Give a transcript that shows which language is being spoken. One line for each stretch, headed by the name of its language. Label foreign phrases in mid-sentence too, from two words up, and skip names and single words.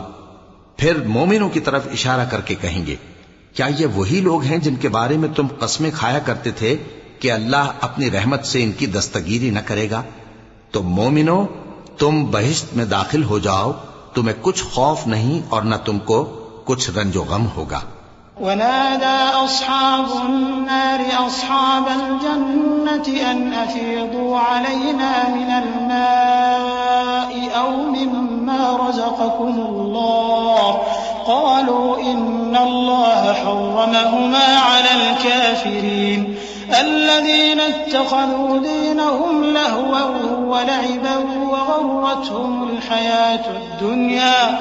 Urdu: پھر مومنوں کی طرف اشارہ کر کے کہیں گے، کیا یہ وہی لوگ ہیں جن کے بارے میں تم قسمیں کھایا کرتے تھے کہ اللہ اپنی رحمت سے ان کی دستگیری نہ کرے گا? تو مومنو، تم بہشت میں داخل ہو جاؤ، تمہیں کچھ خوف نہیں اور نہ تم کو کچھ رنج و غم ہوگا.
Arabic: ونادى أصحاب النار أصحاب الجنة أن أفيضوا علينا من الماء أو مما رزقكم الله قالوا إن الله حرمهما على الكافرين الذين اتخذوا دينهم لهوا ولعبا وغرتهم الحياة الدنيا